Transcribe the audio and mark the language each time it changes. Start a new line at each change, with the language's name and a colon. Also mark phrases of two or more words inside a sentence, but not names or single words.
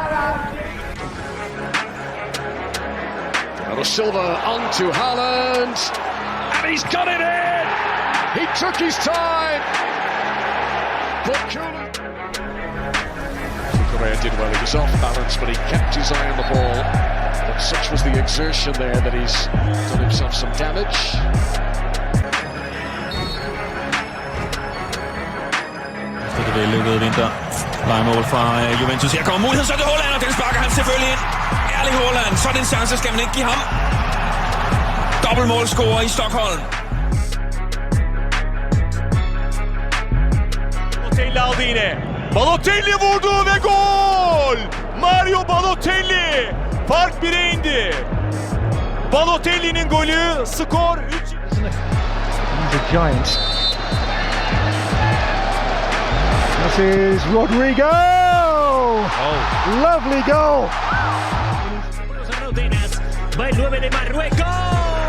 English: Bernardo Silva onto Haaland, and he's got it in! He took his time, but Correa did well. He was off balance, but he kept his eye on the ball. But such was the exertion there that he's done himself some damage.
Danish: Det er lykket vinter. Lejemål fra Juventus. Her kommer muligheden, så er det Haaland, og den sparker han selvfølgelig ind. Erling Haaland, sådan en chance skal man ikke give ham. Dobbeltmålscorer i Stockholm.
Turkish: Balotelli aldı yine. Balotelli vurdu ve gol! Mario Balotelli fark 1'e indi. Balotelli'nin golü, skor 3.
English: He's a giant. This is Rodrigo! Oh. Lovely goal!
Spanish: By 9 de Marruecos.